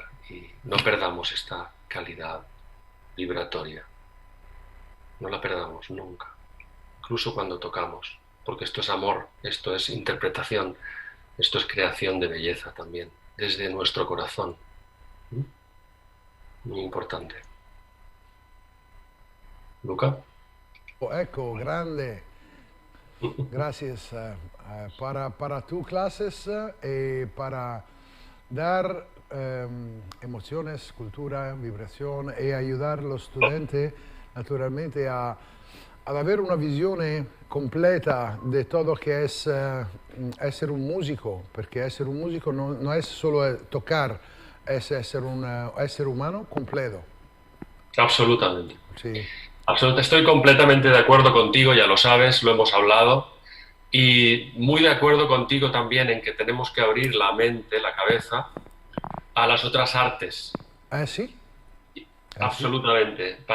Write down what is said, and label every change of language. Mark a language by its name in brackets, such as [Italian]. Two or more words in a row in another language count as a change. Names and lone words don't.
[Spanish] Y no perdamos esta calidad vibratoria. No la perdamos nunca, incluso cuando tocamos, porque esto es amor, esto es interpretación, esto es creación de belleza también, desde nuestro corazón. Muy importante. Luca. [Italian] Ecco, grande. [Spanish] Gracias para tus clases y para dar emociones, cultura, vibración y ayudar a los estudiantes naturalmente a [Italian] avere una visione completa di tutto che è essere un musico, perché essere un musico non è solo tocar, è essere un essere umano completo. [Spanish] Absolutamente. Sí. Estoy completamente de acuerdo contigo, ya lo sabes, lo hemos hablado, y muy de acuerdo contigo también en que tenemos que abrir la mente, la cabeza, a las otras artes. Sí. Absolutamente. Sí.